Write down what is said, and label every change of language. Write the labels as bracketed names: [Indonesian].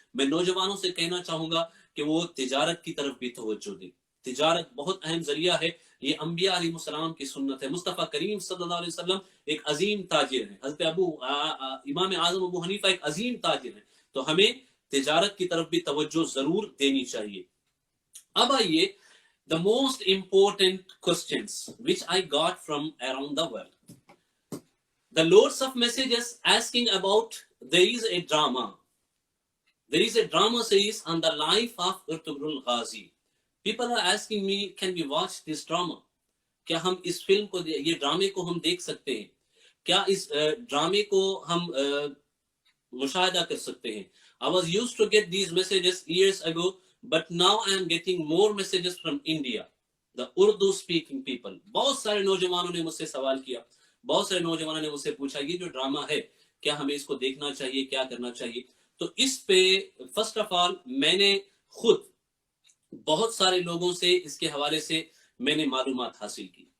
[Urdu] میں نوجوانوں سے کہنا چاہوں گا کہ وہ تجارت کی طرف بھی توجہ دیں. تجارت بہت اہم ذریعہ ہے. یہ انبیاء علیہ السلام کی سنت ہے. مصطفیٰ کریم صلی اللہ علیہ وسلم ایک عظیم تاجر ہیں. حضرت امام اعظم ابو حنیفہ ایک عظیم تاجر ہیں. تو ہمیں تجارت کی طرف بھی توجہ ضرور دینی چاہیے. اب آئیے [English] the most important questions which I got from around the world. The loads of messages asking about there is a drama. There is a drama series on the life of Ertugrul Ghazi. People are asking me, can we watch this drama? [Urdu] کیا ہم اس film کو، یہ ڈرامے کو ہم دیکھ سکتے ہیں؟ کیا اس ڈرامے کو ہم مشاہدہ کر سکتے ہیں؟ [English] I was used to get these messages years ago, but now I am getting more messages from India, the Urdu speaking people. [Urdu] بہت سارے نوجوانوں نے مجھ سے سوال کیا، بہت سارے نوجوانوں نے مجھ سے پوچھا یہ جو ڈرامہ ہے کیا ہمیں اس کو دیکھنا چاہیے، کیا کرنا چاہیے؟ تو اس پہ فرسٹ آف آل میں نے خود بہت سارے لوگوں سے اس کے حوالے سے میں نے معلومات حاصل کی.